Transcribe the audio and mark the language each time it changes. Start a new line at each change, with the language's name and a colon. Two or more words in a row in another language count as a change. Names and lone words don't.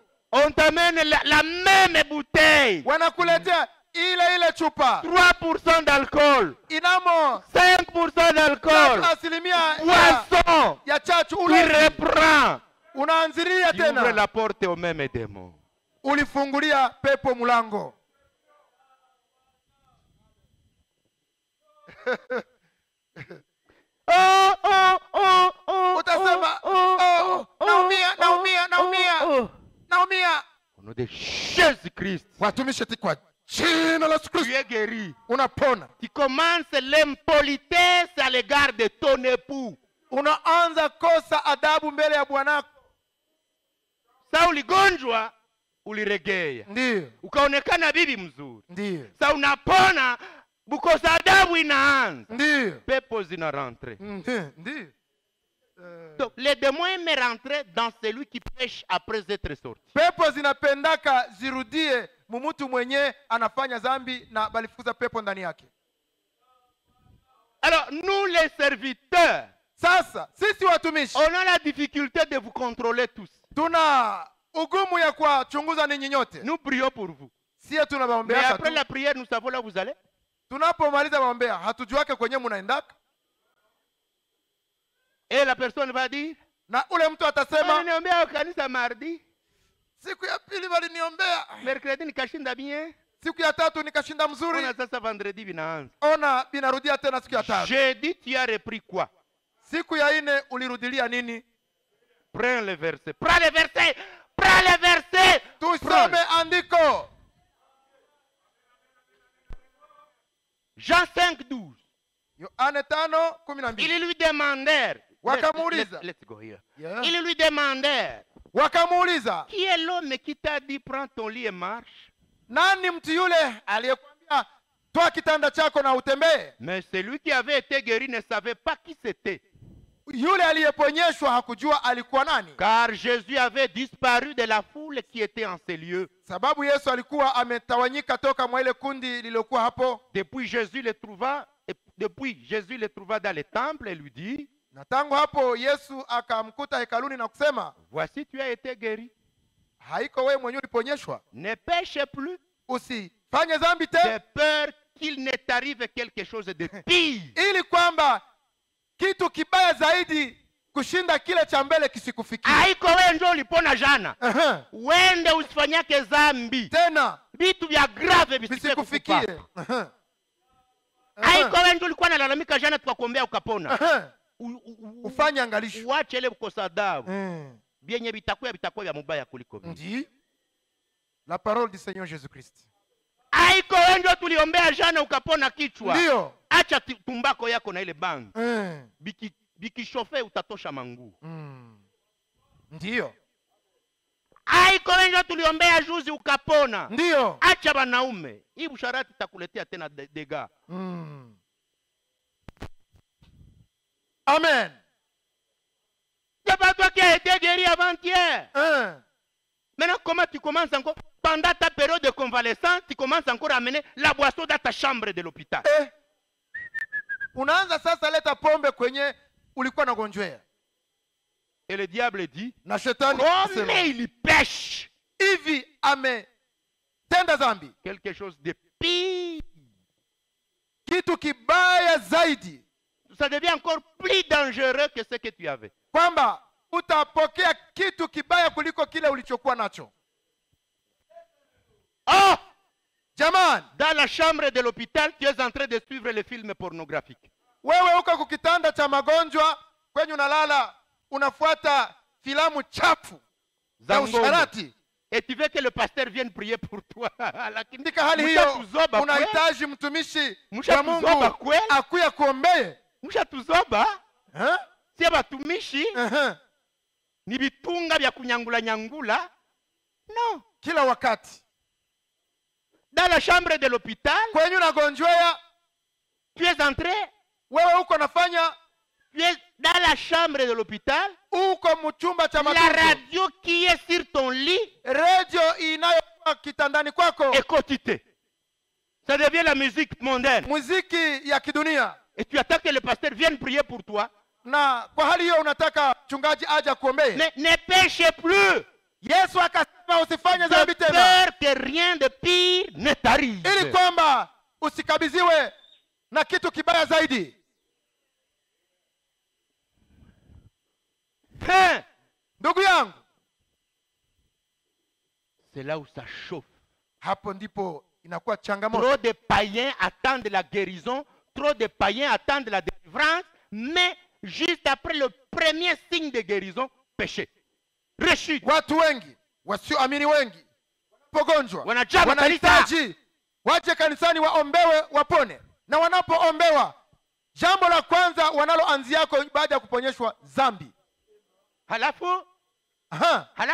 French: On t'amène la même bouteille.
Swahili: Wanakuletea ile chupa
French: 3% d'alcool,
Swahili: inamo
French: 5% d'alcool,
Swahili: asilimia
French: poisson.
Swahili: ya chachu.
French: Tu
Swahili: Ule
French: reprends.
Swahili: unaanzilia
French: Tu ouvres
Swahili: tena,
French: la porte au même démon.
Swahili: ulifungulia pepo mlango. Utasema naumia.
French: Au nom de Jésus-Christ,
Swahili: Watumishi kwa jina la Yesu
French: tu
Swahili: Kristo
French: es guéri.
Swahili: unapona.
French: Tu commences l'impolitesse à l'égard de ton époux.
Swahili: Unaanza kosa adabu mbele ya bwanako. Sa uligonjwa, uliregea. Ndiyo. Ukaonekana bibi mzuri. Ndiyo. Sa unapona, bukosa adabu inaanza. Ndiyo. Pepo zina rentre. Ndiyo.
French: Donc, les démons aiment rentrer dans celui qui pêche après être sorti.
Swahili: Pepo zinapendaka zirudie mumutu mwenye anafanya zambi na balifukuza pepo ndani yake.
French: Alors, nous les serviteurs,
Swahili: Sasa sisi watumishi
French: on a la difficulté de vous contrôler tous.
Swahili: tuna ugumu ya kuwachunguza ninyi nyote.
French: Nous prions pour vous. Sie Mais
Swahili: tunabaombea
French: après la prière, nous savons là où vous allez.
Swahili: tunapomaliza baombea hatujuake kwenye munaendaka,
French: Et la personne va dire,
Swahili: na ule mtu atasema waliniambia kanisa mardi, siku ya pili waliniombea, mercredi nikashinda bien. siku ya tatu nikashinda mzuri, Ona sasa vendredi vinaanza. ona binarudia tena siku ya tatu.
French: Jeudi, tu as repris quoi?
Swahili: Siku ya ine ulirudilia nini?
French: Prends le verset. Prends le verset. Prends le verset.
Swahili: Tusome andiko.
French: Jean 5, 12.
Swahili: Yohane 5:12.
French: Ils lui demandèrent.
Swahili: Wakamuuliza.
English: Let's go here. Yeah.
French: Ils lui demandèrent,
Swahili: Wakamuuliza,
French: qui est l'homme qui t'a dit prends ton lit et marche?
Swahili: nani mtu yule aliyekwambia toa kitanda chako na utembee?
French: Mais celui qui avait été guéri ne savait pas qui c'était.
Swahili: Yule aliyeponyeshwa hakujua alikuwa nani,
French: Car Jésus avait disparu de la foule qui était en ces lieux.
Swahili: sababu Yesu alikuwa ametawanyika toka mwa ile kundi lililokuwa hapo.
French: Depuis Jésus le trouva dans le temple et lui dit,
Swahili: Na tangu hapo Yesu akamkuta hekaluni na kusema,
French: voici tu as été guéri.
Swahili: haiko wewe mwenyewe uliponyeshwa,
French: Ne pêche plus
Swahili: usifanye dhambi
French: de
Swahili: tena,
French: peur qu'il ne t'arrive quelque chose de pire.
Swahili: ili kwamba kitu kibaya zaidi kushinda kile cha mbele kisikufikie. Haiko wewe ndio ulipona jana. Aha. Wende usifanyake zambi. Tena Vitu vya grave visikufikie. visikufikie. Aha. Haiko wewe ndio ulikuwa unalalamika jana tukakuombea ukapona. Aha. Ufanye angalisho. Uache ile kukosa adabu. Bienye bitakuwa vya mubaya kuliko vile.
French: Ndi la parole du Seigneur Jésus-Christ.
Swahili: Haiko wewe ndio tuliombea jana ukapona kichwa. Ndio. Acha tumbako yako na ile bangi. Bikishofe utatosha mangu. Ndio. Haiko wewe ndio tuliombea juzi ukapona. Ndio. Acha banaume. Hii busharati itakuletea tena dega. Amen.
French: C'est pas toi qui as été guéri avant-hier. Maintenant, comment tu commences encore? Pendant ta période de convalescence, tu commences encore à amener la boisson dans ta chambre de l'hôpital.
Swahili: Unaanza sasa leta pombe kwenye ulikuwa nagonjwea.
French: Et le diable dit,
Swahili: Na shetani
French: comme il pêche,
Swahili: hivi ametenda dhambi,
French: quelque chose de pire.
Swahili: kitu kibaya zaidi,
French: Ça devient encore plus dangereux que ce que tu avais.
Swahili: kwamba utapokea kitu kibaya kuliko kile ulichokuwa nacho. Oh! Jamani,
French: Dans la chambre de l'hôpital, tu es en train de suivre les films pornographiques.
Swahili: wewe uko kukitanda cha magonjwa kwenye unalala unafuata filamu chafu za usharati.
French: Et tu veux que le pasteur vienne prier pour toi.
Swahili: Katika hali hiyo unahitaji mtumishi wa Mungu akuya kuombee. Mshatuzoba? Si batumishi? Ni bitunga vya kunyangula nyangula?
French: Non.
Swahili: Kila wakati.
French: Dans la chambre de l'hôpital,
Swahili: kwenye unagonjwea,
French: tu es entré,
Swahili: wewe uko nafanya,
French: tu es dans la chambre de l'hôpital,
Swahili: uko mchumba cha
French: la
Swahili: matunzo.
French: radio qui est sur ton lit,
Swahili: radio inayokuwa kitandani kwako,
French: écoute-te. Ça devient la musique mondaine.
Swahili: muziki ya kidunia.
French: Et tu attends que le pasteur vienne prier pour toi.
Swahili: Na kwa hali hiyo unataka mchungaji aje kuombea.
French: Mais ne pêche plus.
Swahili: Yesu akasema usifanye
French: De
Swahili: dhambi tena,
French: peur que rien de pire ne t'arrive.
Swahili: ili kwamba usikabidhiwe na kitu kibaya zaidi. Ndugu yangu,
French: c'est là où ça chauffe.
Swahili: hapo ndipo inakuwa changamoto.
French: Trop de païens attendent la guérison, trop de païens attendent la délivrance, mais juste après le premier signe de guérison, péché. Rechute.
Swahili: Watu wengi wasioamini wengi wanapogonjwa Wanajaa wanahitaji waje kanisani waombewe wapone, na wanapoombewa jambo la kwanza wanaloanziako baada ya kuponyeshwa dhambi. Halafu, Aha.